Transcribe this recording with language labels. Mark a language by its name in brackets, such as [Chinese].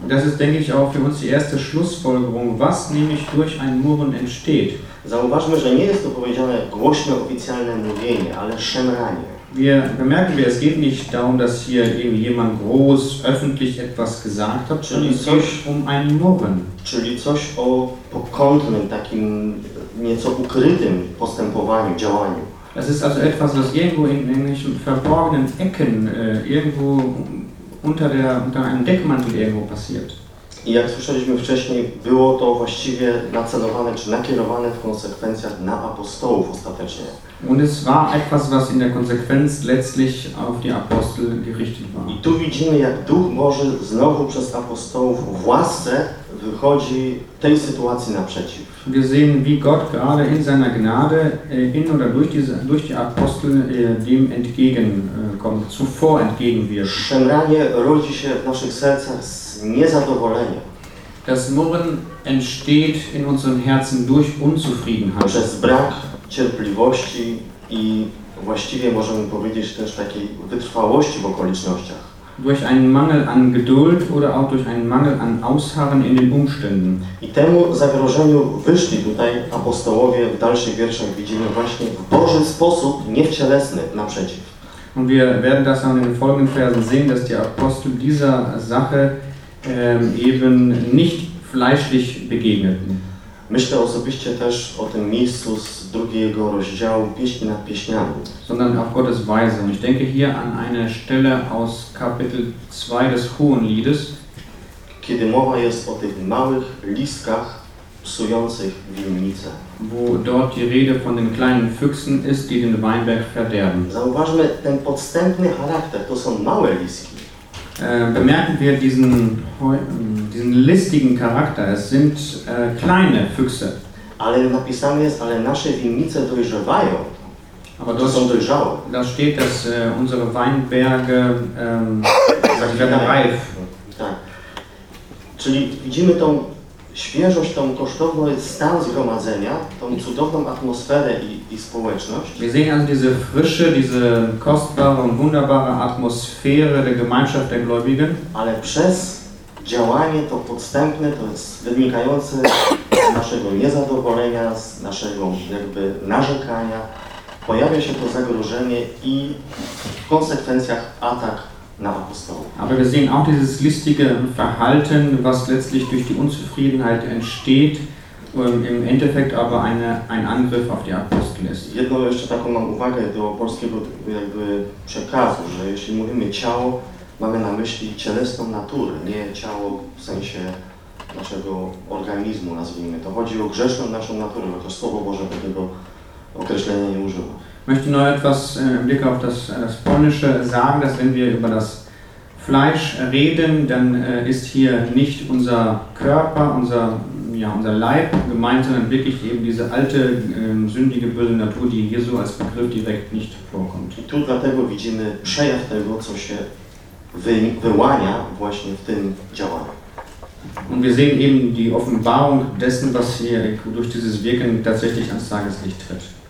[German] Das ist, denke ich, auch für uns die erste Schlussfolgerung, was nämlich durch ein Murren entsteht. [Polish] Zauważmy, że nie jest to powiedziane głośne, oficjalne mówienie, ale szemranie. [German] Wir bemerken, es geht nicht darum, dass hier eben jemand groß, öffentlich etwas gesagt hat, [Polish] czyli [German] sondern [Polish] coś [German] um ein Murren. [Polish] Czyli coś o pokątnym, takim nieco ukrytym postępowaniu, działaniu. [German] Es ist also etwas, was irgendwo in irgendwelchen verborgenen Ecken, irgendwo unter einem Deckmantel irgendwo passiert. [Polish] I jak słyszeliśmy wcześniej, było to właściwie nacelowane, czy nakierowane w konsekwencjach na apostołów ostatecznie. [German] Und es war etwas, was in der Konsequenz letztlich auf die Apostel gerichtet war. [Polish] I tu widzimy, jak Duch może znowu przez apostołów w łasce w wychodzi tej sytuacji naprzeciw. [German] Wir sehen, wie Gott gerade in seiner Gnade in oder durch die Apostel dem entgegenkommt, zuvor entgegenwirkt. [Polish] Szemranie rodzi się w naszych sercach z niezadowolenia. [German] Das Murren entsteht in unserem Herzen durch Unzufriedenheit. [Polish] Przez brak cierpliwości i właściwie możemy powiedzieć też takiej wytrwałości w okolicznościach. [German] Durch einen Mangel an Geduld oder auch durch einen Mangel an Ausharren in den Umständen. [Polish] I temu zagrożeniu wyszli tutaj apostołowie w dalszych wierszach widzimy właśnie w Boży sposób, nie w cielesny, naprzeciw. [German] Und wir werden das auch in den folgenden Versen sehen, dass die Apostel dieser Sache eben nicht fleischlich begegneten. [Polish] Myślę osobiście też o tym miejscu z drugiego rozdziału Pieśni nad Pieśniami. [German] Sondern auf Gottes Weisung. Ich denke hier an eine Stelle aus Kapitel 2 des Hohenliedes. [Polish] Kiedy mowa jest o tych małych listkach psujących winnicę. [German] Wo dort die Rede von den kleinen Füchsen ist, die den Weinberg verderben. [Polish] Zauważmy ten podstępny charakter, to są małe listki. [German] Bemerken wir diesen listigen Charakter. Es sind kleine Füchse. [Polish] Ale napisane jest, ale nasze winnice dojrzewają. [German] Aber dort, [Polish] są dojrzałe. [German] Da steht, dass unsere Weinberge werden reif. [Polish] Tak. Czyli widzimy tą świeżość, tą kosztowność, stan zgromadzenia, tą cudowną atmosferę i społeczność. [German] Wir sehen also diese frische, diese kostbare und wunderbare Atmosphäre der Gemeinschaft der Gläubigen. [Polish] Ale przez działanie to podstępne, to jest wynikające z naszego niezadowolenia, z naszego jakby narzekania, pojawia się to zagrożenie i w konsekwencjach atak. [German] Aber wir sehen auch dieses listige Verhalten, was letztlich durch die Unzufriedenheit entsteht, im Endeffekt aber ein Angriff auf die Apostel ist. [Polish] Jedną jeszcze taką mam uwagę do polskiego jakby przekazu, że jeśli mówimy ciało, mamy na myśli cielesną naturę, nie ciało w sensie naszego organizmu, nazwijmy to. Chodzi o grzeszną naszą naturę, chociaż Słowo Boże tego określenia nie używa. [German] Möchte noch etwas im Blick auf das Polnische sagen, dass wenn wir über das Fleisch reden, dann ist hier nicht unser Körper, unser Leib gemeint, sondern wirklich eben diese alte, sündige, böse Natur, die hier so als Begriff direkt nicht vorkommt. [Polish] I tu dlatego widzimy przejaw tego, co się wyłania właśnie w tym działaniu. [German] Und wir sehen eben die Offenbarung dessen, was hier durch dieses Wirken tatsächlich ans Tageslicht tritt.